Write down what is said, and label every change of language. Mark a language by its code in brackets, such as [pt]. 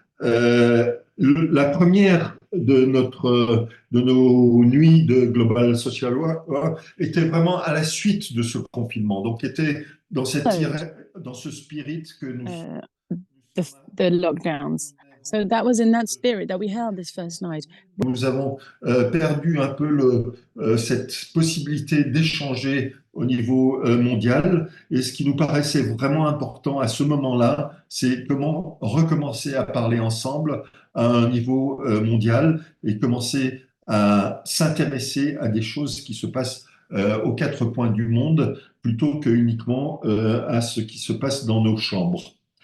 [fr] La première de nos nuits de Global Social Work était vraiment à la suite de ce confinement, donc était dans ce spirit que nous [en] the lockdowns. So that was in that spirit that we held this first night. [fr] Nous avons perdu un peu cette possibilité d'échanger au niveau mondial, et ce qui nous paraissait vraiment important à ce moment-là, c'est comment recommencer à parler ensemble à un niveau mondial et commencer à s'intéresser à des choses qui se passent aux quatre coins du monde plutôt que uniquement à ce qui se passe dans nos chambres.